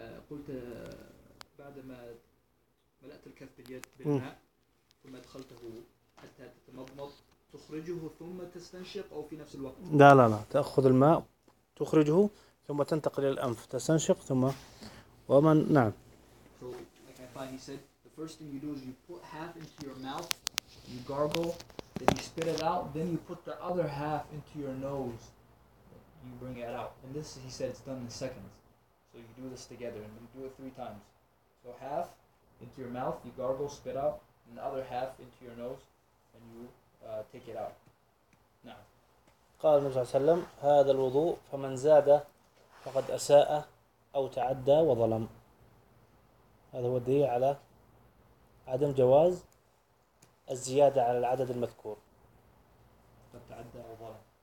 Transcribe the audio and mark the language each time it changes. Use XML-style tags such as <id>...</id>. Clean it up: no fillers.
<ar>قلت بعد ما ملأت الكف باليد بالماء ثم أدخلته حتى تتمضمض تخرجه ثم تستنشق أو في نفس الوقت؟ لا لا لا، تأخذ الماء تخرجه ثم تنتقل إلى الأنف تستنشق ثم ومن نعم.</ar> <en>So like I thought he said, the first thing you do is you put half into your mouth, you gargle, then you spit it out, then you put the other half into your nose. You bring it out, and this he said it's done in seconds. So you do this together, and you do it three times. So half, into your mouth, you gargle, spit out, and the other half into your nose, and you take it out. Now.</en> <ar>قال النبي صلى الله عليه وسلم هذا الوضوء فمن زاده فقد أساء أو تعدى وظلم. هذا هو الدليل على عدم جواز الزيادة على العدد المذكور. فقد تعدى أو ظلم.</ar>